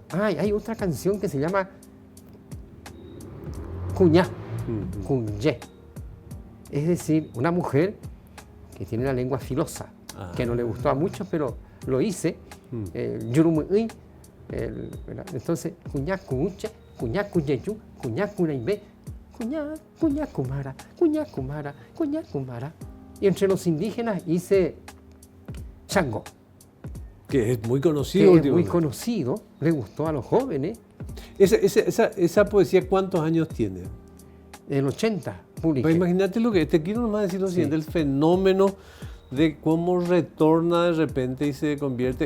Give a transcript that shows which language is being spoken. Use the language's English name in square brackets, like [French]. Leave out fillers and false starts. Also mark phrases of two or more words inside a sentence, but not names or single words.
[Spanish] Hay otra canción que se llama Cuñá, Cunyé. Es decir, una mujer que tiene la lengua filosa, que no le gustó a muchos, pero lo hice. Yurumuy, entonces, [Guarani] Cuñá, Cuñche, Cuñá, Cuñeyu, Cuñá, Cuñaibé, Cuñá, Kumara, Cuñá, Kumara, Cuñá, Kumara. [Spanish] Y entre los indígenas hice Chango. Que es muy conocido. Muy conocido, le gustó a los jóvenes. Esa poesía, ¿cuántos años tiene? En el 80, publiqué. Pues imagínate lo que te quiero nomás decir lo siguiente, el fenómeno de cómo retorna de repente y se convierte.